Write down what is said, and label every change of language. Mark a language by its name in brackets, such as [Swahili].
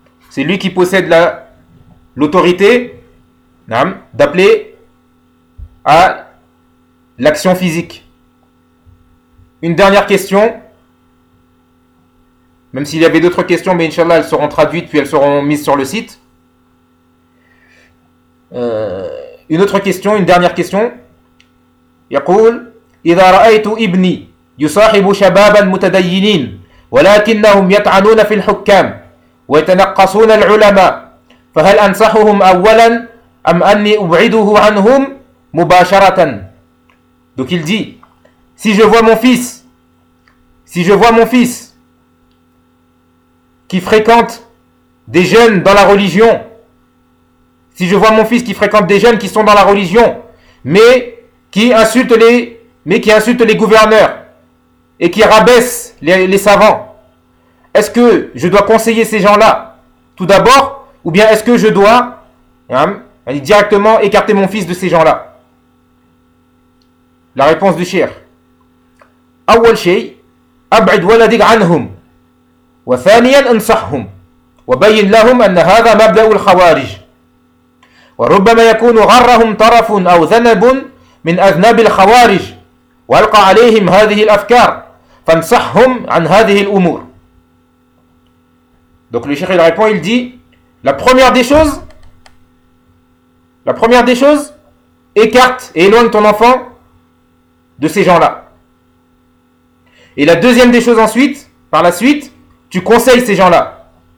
[French] C'est lui qui possède l'autorité d'appeler à l'action physique. Une dernière question, même s'il y avait d'autres questions, mais Inch'Allah, elles seront traduites, puis elles seront mises sur le site. Une autre question, une dernière question. [Arabic] يقول إذا رأيت ابني يصاحب شبابا متدينين ولكنهم يطعنون في الحكام ويتنقصون العلماء فهل أنصحهم أولا أم أني أبعده عنهم مباشرة. [French] Donc il dit, si je vois mon fils qui fréquente des jeunes dans la religion, si je vois mon fils qui fréquente des jeunes qui sont dans la religion, mais qui insulte les gouverneurs et qui rabaisse les savants, est-ce que je dois conseiller ces gens-là tout d'abord, ou bien est-ce que je dois directement écarter mon fils de ces gens-là? La réponse du cheikh. [Arabic] أول شيء أبعد ولدك عنهم وثانيا أنصحهم وبين لهم أن هذا مبدأ الخوارج وربما يكون غرهم طرف أو ذنب من أذناب الخوارج وألقى عليهم هذه الأفكار فانصحهم عن هذه الأمور. [French] Donc le cheikh il répond, il dit, la première des choses, écarte et éloigne ton enfant de ces gens-là. Et la deuxième des choses ensuite, par la suite, tu conseilles ces gens-là.